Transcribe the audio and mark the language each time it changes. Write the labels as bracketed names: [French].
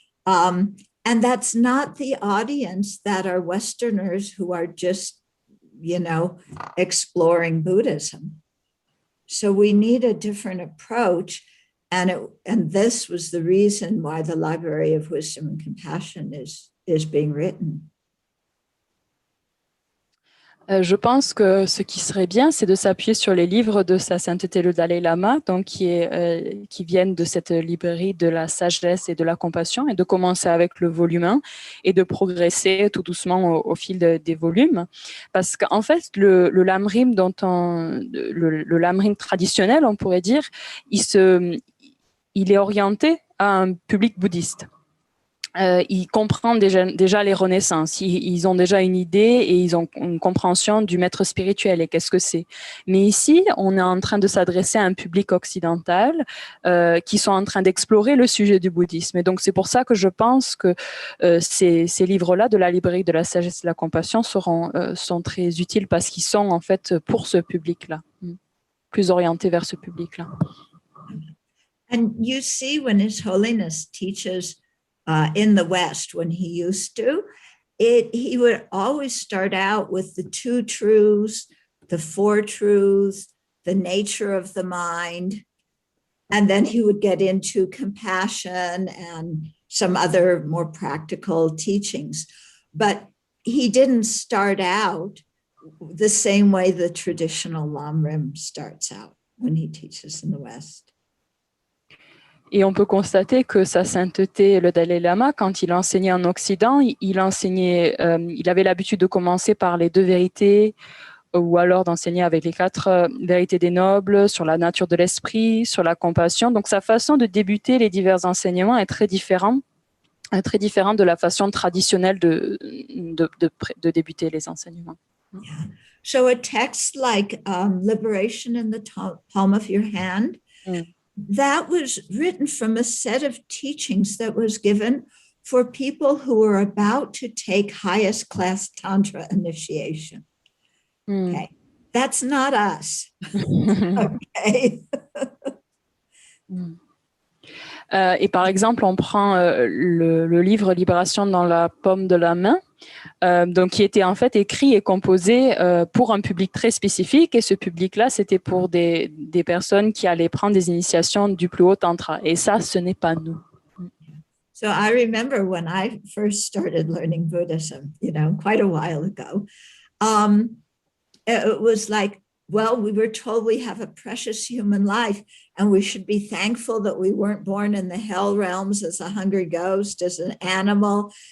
[English] And that's not the audience that are Westerners who are just, exploring Buddhism. So we need a different approach. And this was the reason why the Library of Wisdom and Compassion is being written. [French] Je pense que ce qui serait bien, c'est de s'appuyer sur les livres de Sa Sainteté le Dalai Lama, donc qui viennent de cette librairie de la sagesse et de la compassion, et de commencer avec le volume 1 et de progresser tout doucement au fil des volumes. Parce qu'en fait, le Lamrim le Lamrim traditionnel, on pourrait dire, il est orienté à un public bouddhiste. ils comprennent déjà les renaissances. Ils ont déjà une idée et ils ont une compréhension du maître spirituel et qu'est-ce que c'est. Mais ici, on est en train de s'adresser à un public occidental qui sont en train d'explorer le sujet du bouddhisme. Et donc, c'est pour ça que je pense que ces livres-là de la librairie de la sagesse et de la compassion sont très utiles parce qu'ils sont en fait pour ce public-là, plus orientés vers ce public-là. [English] And you see when His Holiness teaches in the West, when he used to, he would always start out with the two truths, the four truths, the nature of the mind, and then he would get into compassion and some other more practical teachings. But he didn't start out the same way the traditional Lamrim starts out when he teaches in the West. [French] Et on peut constater que sa sainteté, le Dalai Lama, quand il enseignait en Occident, il avait l'habitude de commencer par les deux vérités, ou alors d'enseigner avec les 4 vérités des nobles, sur la nature de l'esprit, sur la compassion. Donc sa façon de débuter les divers enseignements est très différente de la façon traditionnelle de débuter les enseignements. [English] Yeah. So a text like Liberation in the Palm of Your Hand, that was written from a set of teachings that was given for people who were about to take highest class Tantra initiation. Okay, that's not us. Okay. [French] Et par exemple, on prend le livre Libération dans la paume de la main, donc qui était en fait écrit et composé pour un public très spécifique, et ce public-là, c'était pour des personnes qui allaient prendre des initiations du plus haut tantra, et ça, ce n'est pas nous. [English] So I remember when I first started learning Buddhism, quite a while ago, it was like, well, we were told we have a precious human life and we should be thankful that we weren't born in the hell realms as a hungry ghost, as an animal.